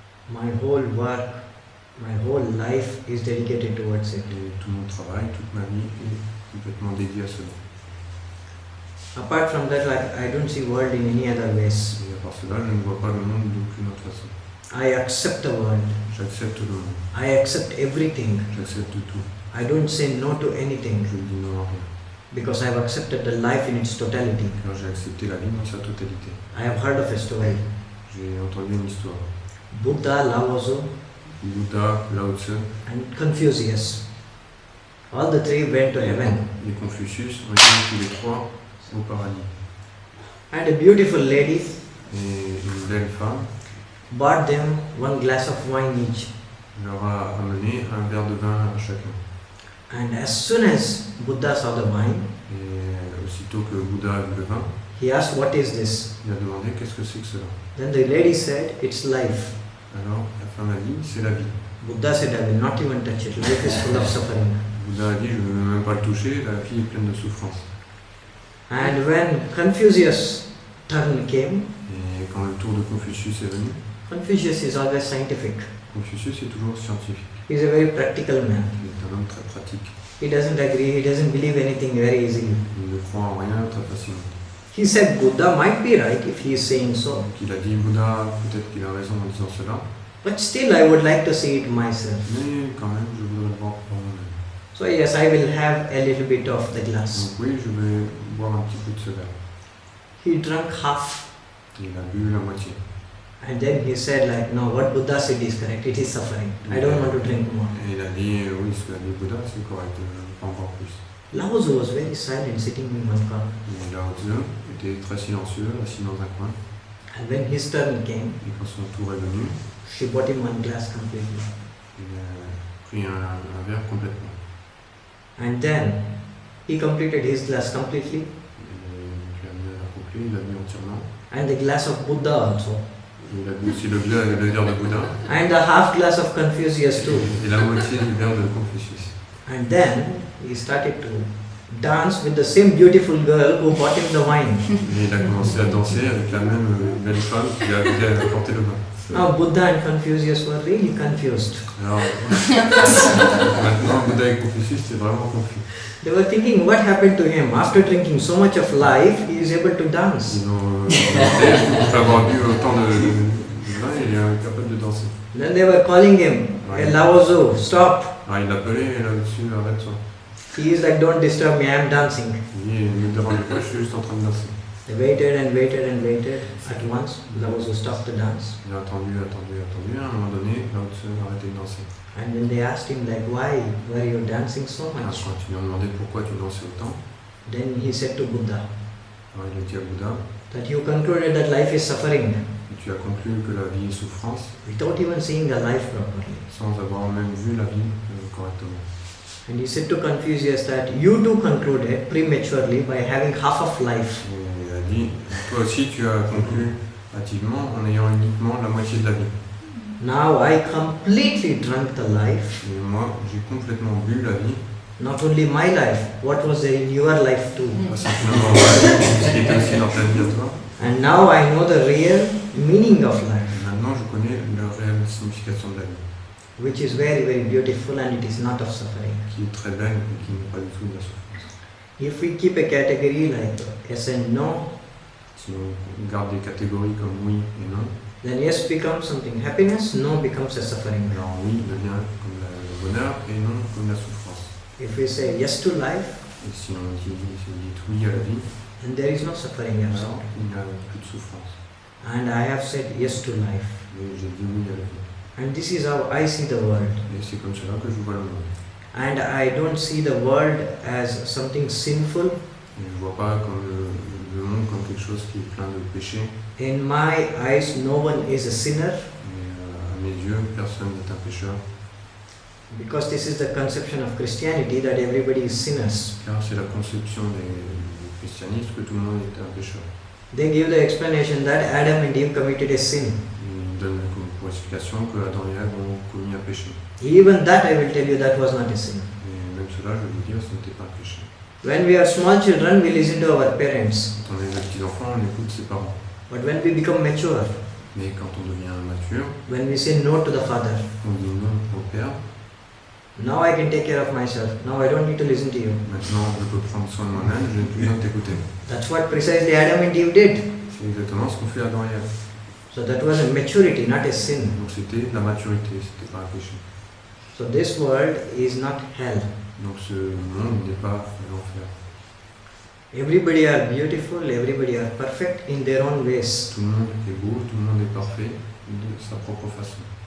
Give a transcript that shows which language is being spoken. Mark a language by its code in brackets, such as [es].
[en] My whole work, my whole life is dedicated towards it. [fr] Et tout mon travail, toute ma vie est complètement dédiée à cela. [en] Apart from that, like I don't see world in any other ways. [fr] Et à part cela, je ne vois pas le monde d'aucune autre façon. [en] I accept the world. [fr] J'accepte le monde, [en] I accept everything. [fr] j'accepte tout. [en] I don't say no to anything [fr] Je ne dis non à rien, [en] because I've accepted the life in its totality. [fr] car j'ai accepté la vie dans sa totalité. [en] I have heard of a story. [fr] J'ai entendu une histoire. [en] Buddha, Lao Tzu, [fr] Bouddha, Lao Tzu [en] and Confucius. All the three went to heaven. [fr] et Confucius ont été tous les trois au paradis. [en] And a beautiful lady [fr] Et une belle femme [en] bought them one glass of wine each. [fr] leur a amené un verre de vin à chacun. [en] And as soon as Buddha saw the wine, [fr] Et aussitôt que Bouddha a vu le vin, [en] he asked, "What is this?" [fr] il a demandé qu'est-ce que c'est que cela. [en] Then the lady said, "It's life." [fr] Alors la femme a dit c'est la vie. [en] Buddha said, "I will not even touch it. Life is full of suffering." [fr] Bouddha a dit je ne veux même pas le toucher, la vie est pleine de souffrance. [en] And when Confucius' turn came, [fr] Et quand le tour de Confucius est venu, [en] Confucius is always scientific. [fr] Confucius est toujours scientifique. [en] He's a very practical man. [fr] Il est un homme très pratique. [en] He doesn't agree, he doesn't believe anything very easily. [fr] Il ne croit en rien très facilement. [en] He said Buddha might be right if he is saying so, [fr] Donc il a dit Bouddha, peut-être qu'il a raison en disant cela, [en] but still I would like to see it myself. [fr] mais quand même je voudrais le voir par moi-même. [en] So yes, I will have a little bit of the glass. [fr] Donc oui, je vais boire un petit peu de ce verre. [en] He drank half [fr] Il a bu la moitié. [en] and then he said like, no, what Buddha said is correct, it is suffering. I don't want to drink more. [fr] Et il a dit oui, ce qu'a dit Bouddha, c'est correct, je ne veux pas en boire plus. [en] Lao Tzu was very silent, sitting in one corner. [fr] Et Lao Tzu était très silencieux, assis dans un coin. [en] And when his turn came, [fr] Et quand son tour est venu, [en] she bought him one glass completely. [fr] il a pris un verre complètement. [en] And then he completed his glass completely, [fr] Il a mis un verre complet, il l'a mis entièrement. [en] and the glass of Buddha also, [fr] Il a bu aussi le verre de Bouddha [en] and the half glass of Confucius too. [fr] et la moitié du verre de Confucius. [en] And then he started to dance with the same beautiful girl who bought him the wine. [fr] Et il a commencé à danser avec la même belle femme qui a apporté le vin. [en] Now Buddha and Confucius were really confused. [fr] Alors, maintenant, Bouddha et Confucius étaient vraiment confus. [en] They were thinking what happened to him. After drinking so much of life, he is able to dance. [fr] Ils ont demandé, après avoir bu autant de vin, il est capable de danser. [en] Then they were calling him, "Hey, Lao Tzu, stop." [fr] Alors il l'appelait et là-dessus, arrête-toi. [en] He is like, "Don't disturb me, I am dancing." [fr] Il dit, ne me dérange pas, je suis juste en train de danser. [en] They waited and waited and waited. At once, Lao Tzu stopped the dance. [fr] Il a attendu. À un moment donné, Lao Tzu a arrêté de danser. [en] And then they asked him like, "Why were you dancing so [fr] Alors, [en] much?" [fr] quand ils lui ont demandé pourquoi tu dansais autant, [en] Then he said to Buddha [fr] alors il a dit à Bouddha, [en] that you concluded that life is suffering [fr] tu as conclu que la vie est souffrance [en] without even seeing the life properly. [fr] sans avoir même vu la vie correctement. [en] And he said to Confucius that you too concluded prematurely by having half of life. [fr] Et il a dit, toi aussi tu as conclu hâtivement en ayant uniquement la moitié de la vie. [en] Now I completely drank the life, [fr] Et moi, j'ai complètement bu la vie, [en] not only my life, what was there in your life too. [fr] pas simplement ce qui était aussi dans ta vie à toi. [en] And now I know the real meaning of [fr] Et [en] life, [fr] maintenant, je connais la réelle signification de la vie, [en] which is very, very beautiful and it is not of suffering. [fr] qui est très belle et qui n'est pas du tout de la souffrance. [en] If we keep a category like yes and no, [fr] Si on garde des catégories comme oui et non, [en] then yes becomes something happiness, no becomes a suffering. [fr] alors oui devient comme le bonheur et non comme la souffrance. [en] If we say yes to life, [fr] Et si on dit oui à la vie, [en] then there is no suffering [fr] alors [en] absolute. [fr] il n'y a plus de souffrance. [en] And I have said yes to life. [fr] Et j'ai dit oui à la vie. [en] And this is how I see the world. [fr] Et c'est comme cela que je vois le monde. [en] and I don't see the world as something sinful. [fr] Et je ne vois pas comme le monde comme quelque chose qui est plein de péchés. [en] In my eyes, no one is a sinner, [fr] Mais à mes yeux, personne n'est un pécheur. [en] because this is the conception of Christianity that everybody is sinners. [fr] Car c'est la conception du christianisme que tout le monde est un pécheur. [en] They give the explanation that Adam and Eve committed a sin. [fr] Ils donnent comme pour explication que Adam et Ève ont commis un péché. [en] Even that I will tell you that was not a sin. [fr] Et même cela, je vais vous dire, ce n'était pas un péché. [en] When we are small children, we listen to our parents. [fr] Quand on est des petits-enfants, on écoute ses parents. [en] But when we become mature, [fr] Mais quand on devient mature, [en] when we say no to the father, [fr] on dit non au père. [en] now I can take care of myself. Now I don't need to listen to you. [fr] Maintenant, je peux prendre soin de moi-même, je n'ai plus besoin de t'écouter. [en] That's what precisely Adam and Eve did. [fr] C'est exactement ce qu'ont fait Adam et Ève. [en] So that was a maturity, not a sin. [fr] Donc c'était la maturité, c'était pas un péché. [en] So this world is not hell. [fr] Donc ce monde n'est pas l'enfer. [en] Everybody are beautiful, everybody are perfect in their own ways. [fr] Tout le monde est beau, tout le monde est parfait de sa propre façon.